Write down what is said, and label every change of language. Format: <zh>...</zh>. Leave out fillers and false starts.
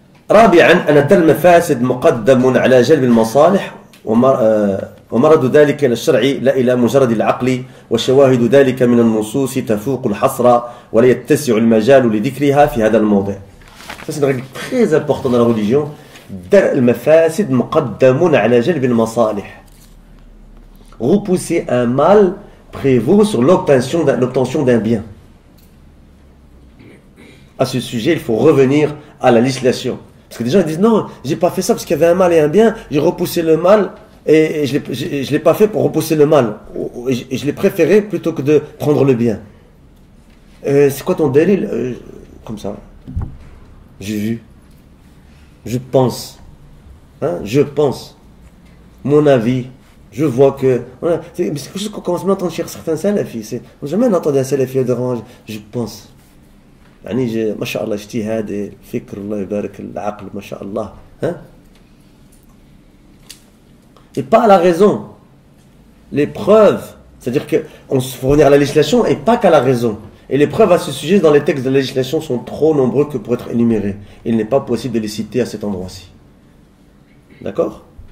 <ar>رابعا أن دل المفاسد مقدم على جلب المصالح ومرد ذلك إلى الشرع لا إلى مجرد العقل وشواهد ذلك من النصوص تفوق الحصر ولا يتسع المجال لذكرها في هذا الموضع.</ar> <fr>Ça c'est une règle très importante dans la religion.</fr> <ar>درء المفاسد مقدم على جلب المصالح.</ar> <fr>Repousser un mal prévaut sur l'obtention d'un bien. À ce sujet, il faut revenir à la législation. Parce que des gens ils disent non, j'ai pas fait ça parce qu'il y avait un mal et un bien, j'ai repoussé le mal et je l'ai pas fait pour repousser le mal. Et je l'ai préféré plutôt que de prendre le bien. C'est quoi ton délire? Comme ça. J'ai vu. Je pense. Hein? Je pense. Mon avis. Je vois que... Voilà, c'est quelque chose qu'on commence à entendre chez certains salafis. On n'a jamais entendu un salafi de range. Je pense.</fr> <ar>يعني ما شاء الله اجتهاد الفكر الله يبارك العقل ما شاء الله hein?</ar> <fr>Et pas à la raison. Les preuves, c'est-à-dire qu'on se fournit à la législation et pas qu'à la raison. Et les preuves à ce sujet dans les textes de la législation sont trop nombreux que pour être énumérés. Il n'est pas possible de les citer à cet endroit-ci. D'accord?</fr>